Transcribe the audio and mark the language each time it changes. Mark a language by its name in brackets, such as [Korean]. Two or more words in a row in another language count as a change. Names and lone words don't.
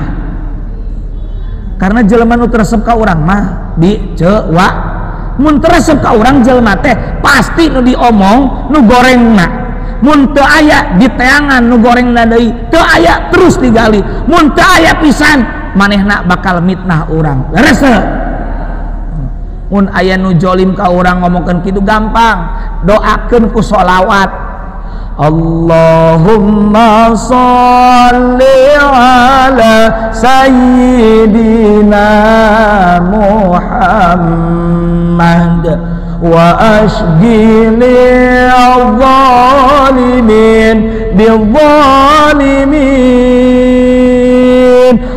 [Sundanese] Karena jelema nu tresep ka urang mah dicewa, mun tresep ka urang jelema teh pasti nu diomong nu gorengna, mun teu aya diteangan nu gorengna deui, teu aya terus digali, mun teu aya pisan manehna bakal mitnah orang. Beres teu? Mun aya nu jolim ka urang ngomongkeun kitu gampang, doakeun ku sholawat. [Arabic] اللهم صل على سيدنا محمد واشغل الظالمين بالظالمين.